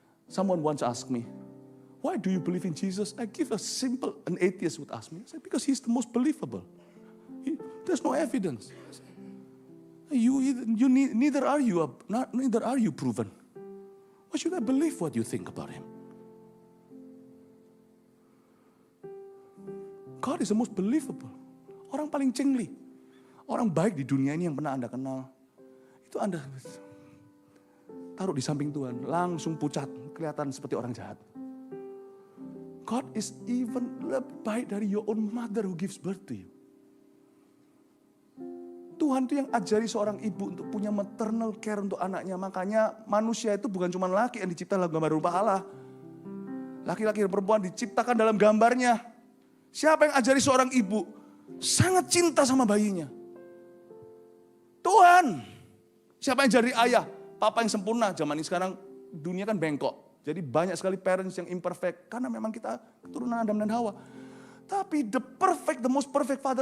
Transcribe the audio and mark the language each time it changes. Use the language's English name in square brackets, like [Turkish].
[English] Someone once asked me, why do you believe in Jesus? I give an atheist would ask me. I said, because he's the most believable. There's no evidence. Neither are you proven. Why should I believe what you think about him? God is the most believable. [Indonesian] Orang paling cengli. Orang baik di dunia ini yang pernah Anda kenal. Itu Anda taruh di samping Tuhan. Langsung pucat. Kelihatan seperti orang jahat. [English] God is even [Indonesian] lebih baik dari [English] your own mother who gives birth to you. [Indonesian] Tuhan itu yang ajari seorang ibu untuk punya [English] maternal care [Indonesian] untuk anaknya. Makanya manusia itu bukan cuma laki yang diciptakan dalam gambar rupa Allah. Laki-laki dan perempuan diciptakan dalam gambarnya. Siapa yang ajari seorang ibu sangat cinta sama bayinya? Tuhan. Siapa yang jadi ayah? Papa yang sempurna. Zaman ini sekarang dunia kan bengkok. Jadi banyak sekali parents yang imperfect. Karena memang kita keturunan Adam dan Hawa. Tapi [English] the most perfect father.